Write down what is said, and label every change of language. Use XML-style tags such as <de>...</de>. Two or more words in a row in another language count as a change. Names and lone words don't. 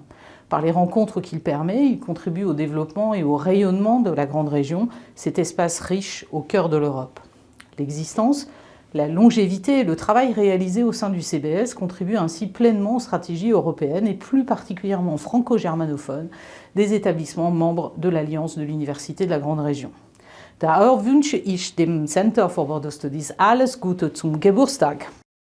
<fr>Par les rencontres qu'il permet, il contribue au développement et au rayonnement de la Grande Région, cet espace riche au cœur de l'Europe. L'existence, la longévité et le travail réalisé au sein du CBS contribuent ainsi pleinement aux stratégies européennes et plus particulièrement franco-germanophones des établissements membres de l'Alliance de l'Université de la Grande Région.</fr> <de>Daher wünsche ich dem Center for Border Studies alles Gute zum Geburtstag.</de>